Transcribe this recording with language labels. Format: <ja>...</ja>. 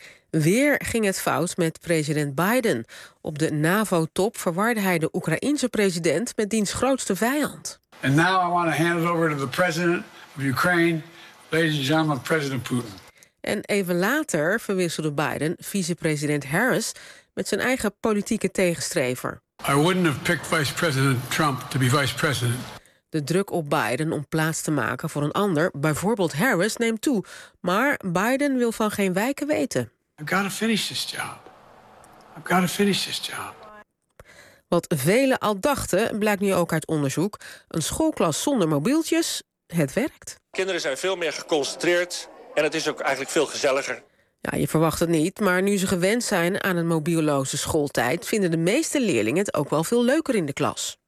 <nl>Weer ging het fout met president Biden. Op de NAVO-top verwarde hij de Oekraïense president met diens grootste vijand. En nu wil ik het over aan de president van Oekraïne,</nl> <en>ladies and gentlemen,</en> <nl>president Poetin. En even later verwisselde Biden vicepresident Harris met zijn eigen politieke tegenstrever.</nl> <en>I wouldn't have picked vice president Trump to be vice president.</en> <nl>De druk op Biden om plaats te maken voor een ander, bijvoorbeeld Harris, neemt toe. Maar Biden wil van geen wijken weten.</nl> <en>I've got to finish this job. I've got to finish this job.</en> <nl>Wat velen al dachten, blijkt nu ook uit onderzoek. Een schoolklas zonder mobieltjes, het werkt. Kinderen zijn veel meer geconcentreerd en het is ook eigenlijk veel gezelliger. Ja, je verwacht het niet, maar nu ze gewend zijn aan een mobieloze schooltijd vinden de meeste leerlingen het ook wel veel leuker in de klas.</nl>